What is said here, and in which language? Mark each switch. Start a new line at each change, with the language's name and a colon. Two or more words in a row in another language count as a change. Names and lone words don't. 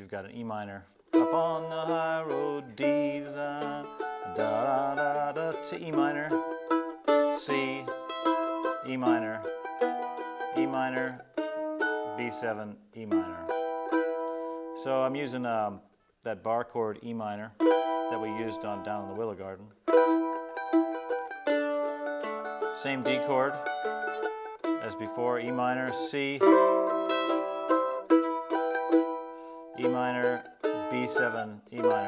English: You've got an E minor, up on the high road, D, da, da, da, da, to E minor, C, E minor, E minor, B7, E minor. So I'm using that bar chord E minor that we used on Down in the Willow Garden. Same D chord as before, E minor, C, E minor, B7, E minor.